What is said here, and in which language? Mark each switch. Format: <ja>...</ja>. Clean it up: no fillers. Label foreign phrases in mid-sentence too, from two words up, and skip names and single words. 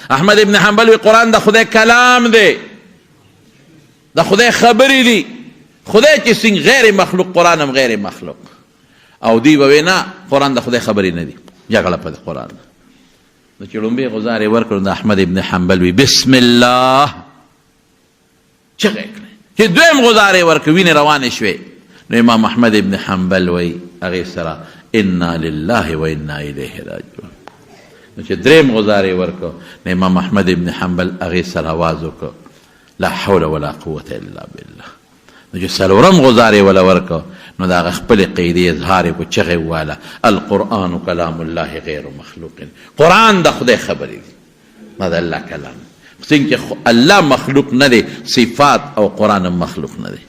<ps>احمد ابن حنبل وی قرآن د خدای کلام دی، د خدای خبرې دي، خدای چې څنګه غیر مخلوق قرآن هم غیر مخلوق، او دی به وی نه قرآن د خدای خبرې نه دي، جګړه په قرآن ده. نو چې لومبۍ غزار یې ورکړو د احمد ابن حنبل وی</ps> <ar>بسم الله</ar> <ps>چغې کړې، چې دویم غزار یې ورکړ وینې روانې شوې، نو امام احمد ابن حنبل وی هغې سره</ps> <ar>انا لله و انا الیه راجعون.</ar> <ps>نو چې دریم غزار یې ورکړ نو امام احمد ابن حنبل هغې سره آواز وکړ</ps> <ar>لا حول ولا قوة الا بالله.</ar> <ps>نو چې څلورم غزار یې وله ورکړ نو د هغه خپلې قیدې اظهار یې کړو، چغې وواله</ps> <ar>القرآن کلام الله غیر مخلوق،</ar> <ps>قرآن د خدای خبرې دي، دا د الله کلام، څنګه چې الله مخلوق نه دی، صفات او قرآن هم مخلوق نه دی.</ps>